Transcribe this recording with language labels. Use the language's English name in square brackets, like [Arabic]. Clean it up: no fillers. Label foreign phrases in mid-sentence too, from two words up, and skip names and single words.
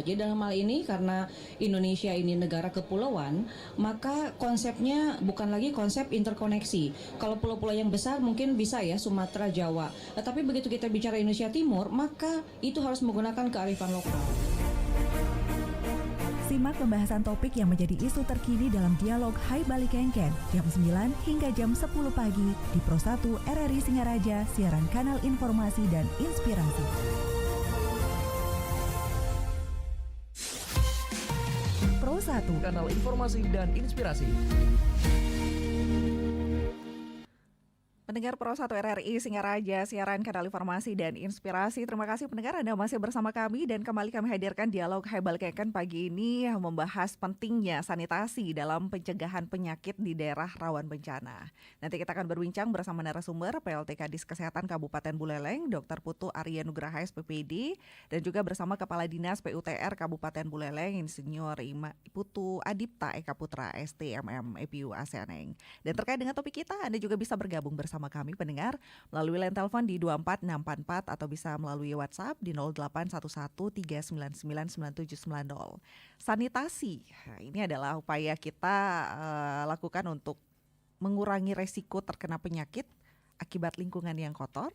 [Indonesian] Jadi dalam hal ini karena Indonesia ini negara kepulauan, maka konsepnya bukan lagi konsep interkoneksi. Kalau pulau-pulau yang besar mungkin bisa ya Sumatera, Jawa. Tetapi begitu kita bicara Indonesia Timur, maka itu harus menggunakan kearifan lokal. Simak pembahasan topik yang menjadi isu terkini dalam dialog Hai Bali Kengken jam 9 hingga jam 10 pagi di Pro 1 RRI Singaraja, siaran kanal informasi dan inspirasi. Pro 1, kanal informasi dan inspirasi. Pendengar Pro 1 RRI Singaraja, siaran kanal informasi dan inspirasi. Terima kasih pendengar Anda masih bersama kami dan kembali kami hadirkan dialog Hai Bali Kengken pagi ini membahas pentingnya sanitasi dalam pencegahan penyakit di daerah rawan bencana. Nanti kita akan berbincang bersama narasumber PLT Kadis Kesehatan Kabupaten Buleleng, Dr. Putu Arya Nugraha SPPD, dan juga bersama Kepala Dinas PUTR Kabupaten Buleleng, Insinyur Putu Adipta Eka Putra STMM EPU ASEANENG. Dan terkait dengan topik kita, Anda juga bisa bergabung bersama kami pendengar melalui line telepon di 24644 atau bisa melalui WhatsApp di 081139999790. Sanitasi, ini adalah upaya kita lakukan untuk mengurangi resiko terkena penyakit akibat lingkungan yang kotor.